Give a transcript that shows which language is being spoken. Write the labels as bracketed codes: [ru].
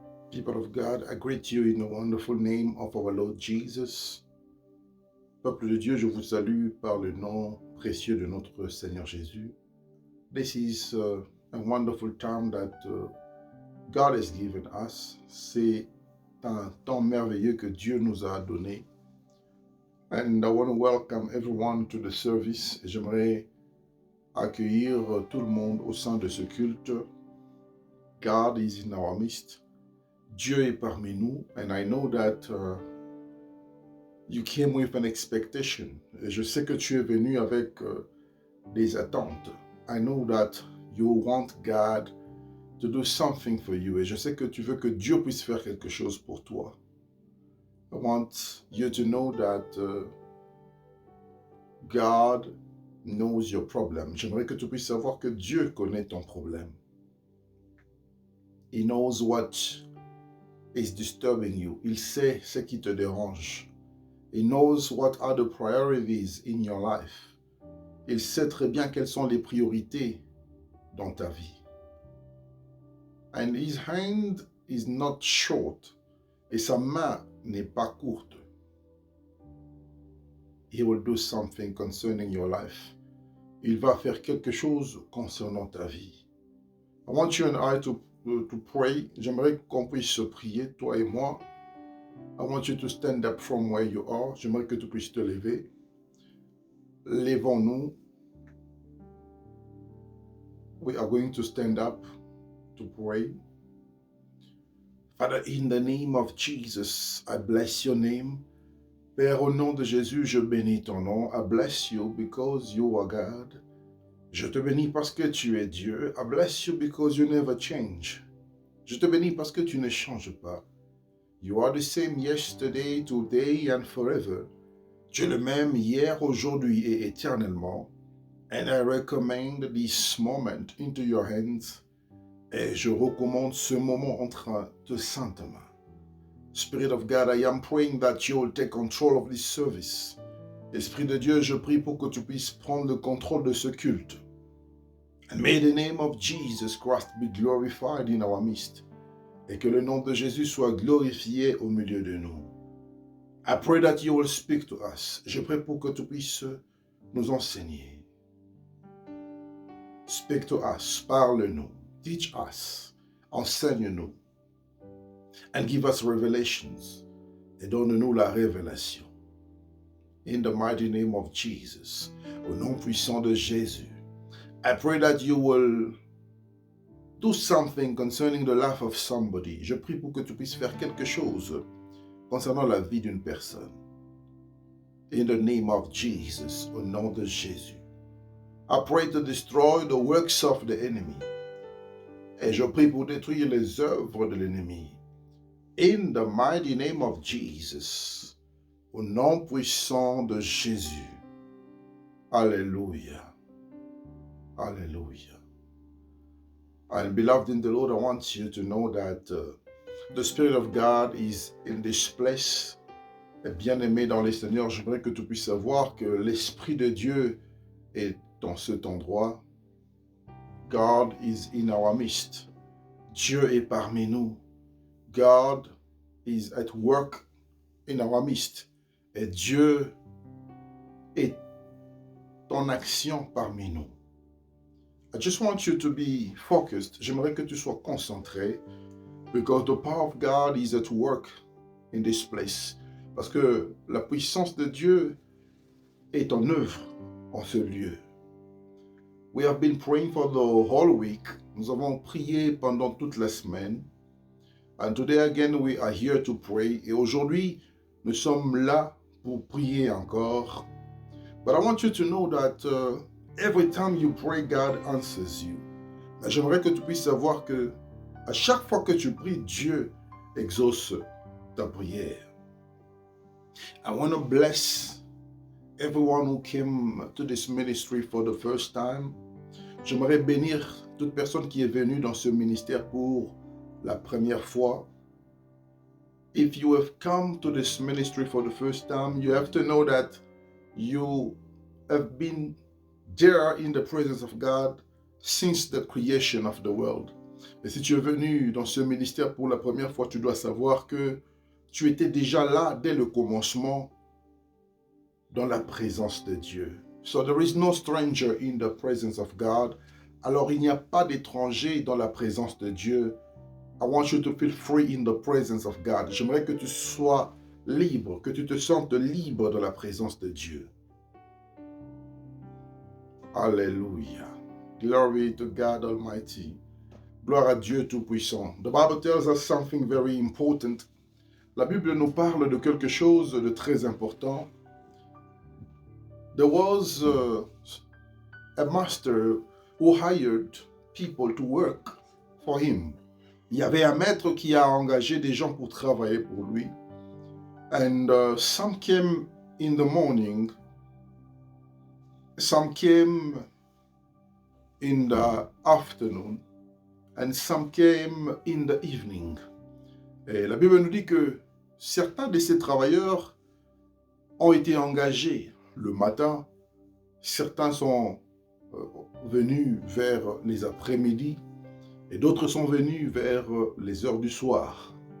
[en] People of God, I greet you in the wonderful name of our Lord Jesus. [fr] Peuple de Dieu, je vous salue par le nom précieux de notre Seigneur Jésus. [en] This is a wonderful time that God has given us. [fr] C'est un temps merveilleux que Dieu nous a donné. [en] And I want to welcome everyone to the service. [fr] J'aimerais accueillir tout le monde au sein de ce culte. [en] God is in our midst. [fr] Dieu est parmi nous, [en] and I know that you came with an expectation. [fr] Et je sais que tu es venu avec des attentes. [en] I know that you want God to do something for you. [fr] Et je sais que tu veux que Dieu puisse faire quelque chose pour toi. [en] I want you to know that God knows your problem. [fr] J'aimerais que tu puisses savoir que Dieu connaît ton problème. [en] He knows what is disturbing you. [fr] Il sait ce qui te dérange. [en] He knows what are the priorities in your life. [fr] Il sait très bien quelles sont les priorités dans ta vie. [en] And his hand is not short. [fr] Et sa main n'est pas courte. [en] He will do something concerning your life. [fr] Il va faire quelque chose concernant ta vie. [en] I want you and I to pray. [fr] J'aimerais qu'on puisse prier, toi et moi. [en] I want you to stand up from where you are. [fr] J'aimerais que tu puisses te lever. Levons-nous. [en] We are going to stand up to pray. Father, in the name of Jesus, I bless your name. [fr] Père, au nom de Jésus, je bénis ton nom. [en] I bless you because you are God. [fr] Je te bénis parce que tu es Dieu. [en] I bless you because you never change. [fr] Je te bénis parce que tu ne changes pas. [en] You are the same yesterday, today and forever. [fr] Tu es le même hier, aujourd'hui et éternellement. [en] And I recommend this moment into your hands. [fr] Et je recommande ce moment entre tes saintes mains. [en] Spirit of God, I am praying that you will take control of this service. [fr] Esprit de Dieu, je prie pour que tu puisses prendre le contrôle de ce culte. [en] And may the name of Jesus Christ be glorified in our midst. [fr] Et que le nom de Jésus soit glorifié au milieu de nous. [en] I pray that you will speak to us. [fr] Je prie pour que tu puisses nous enseigner. [en] Speak to us, [fr] parle-nous, [en] teach us, [fr] enseigne-nous. [en] And give us revelations. [fr] Et donne-nous la révélation. [en] In the mighty name of Jesus, [fr] au nom puissant de Jésus, [en] I pray that you will do something concerning the life of somebody. [fr] Je prie pour que tu puisses faire quelque chose concernant la vie d'une personne. [en] In the name of Jesus, [fr] au nom de Jésus. [en] I pray to destroy the works of the enemy. [fr] Et je prie pour détruire les œuvres de l'ennemi. [en] In the mighty name of Jesus, [fr] au nom puissant de Jésus. Alléluia. Hallelujah. [en] And beloved in the Lord, I want you to know that the Spirit of God is in this place. [fr] Et bien-aimé dans les Seigneurs, j'aimerais que tu puisses savoir que l'Esprit de Dieu est dans cet endroit. [en] God is in our midst. [fr] Dieu est parmi nous. [en] God is at work in our midst. [fr] Et Dieu est en action parmi nous. [en] I just want you to be focused. [fr] J'aimerais que tu sois concentré [en] because the power of God is at work in this place. [fr] Parce que la puissance de Dieu est en œuvre en ce lieu. [en] We have been praying for the whole week. [fr] Nous avons prié pendant toute la semaine. [en] And today again we are here to pray. [fr] Et aujourd'hui, nous sommes là pour prier encore. [en] But I want you to know that every time you pray, God answers you. [fr] Mais j'aimerais que tu puisses savoir que à chaque fois que tu pries, Dieu exauce ta prière. [en] I want to bless everyone who came to this ministry for the first time. [fr] J'aimerais bénir toute personne qui est venue dans ce ministère pour la première fois. [en] If you have come to this ministry for the first time, you have to know that you have been there in the presence of God since the creation of the world. [fr] Et si tu es venu dans ce ministère pour la première fois, tu dois savoir que tu étais déjà là dès le commencement dans la présence de Dieu. [en] So there is no stranger in the presence of God. [fr] Alors il n'y a pas d'étranger dans la présence de Dieu. [en] I want you to feel free in the presence of God. [fr] J'aimerais que tu sois libre, que tu te sentes libre dans la présence de Dieu. [en] Alléluia. Glory to God Almighty. [fr] Gloire à Dieu Tout-Puissant. [en] The Bible tells us something very important. [fr] La Bible nous parle de quelque chose de très important. [en] There was a master who hired people to work for him. [fr] Il y avait un maître qui a engagé des gens pour travailler pour lui. [en] And some came in the morning, some came in the afternoon, and some came in the evening. [fr] Et la Bible nous dit que certains de ces travailleurs ont été engagés le matin, certains sont venus vers les après-midi et d'autres sont venus vers les heures du soir.